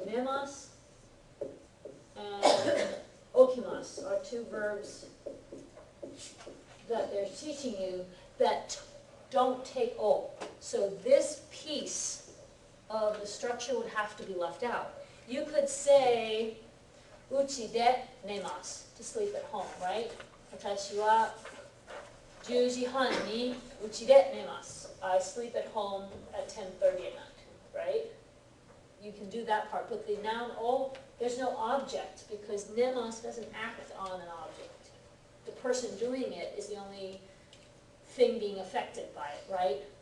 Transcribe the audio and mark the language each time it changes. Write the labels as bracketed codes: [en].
[en] Nemasu and okimasu are two verbs that they're teaching you that don't take o. So this piece of the structure would have to be left out. You could say [ja] uchi de nemasu, [en] to sleep at home, right? [ja] Watashi wa 10時半に家で寝ます. [en] I sleep at home at 10:30 at night, right? You can do that part, but the noun o, there's no object because nemasu doesn't act on an object. The person doing it is the only thing being affected by it, right?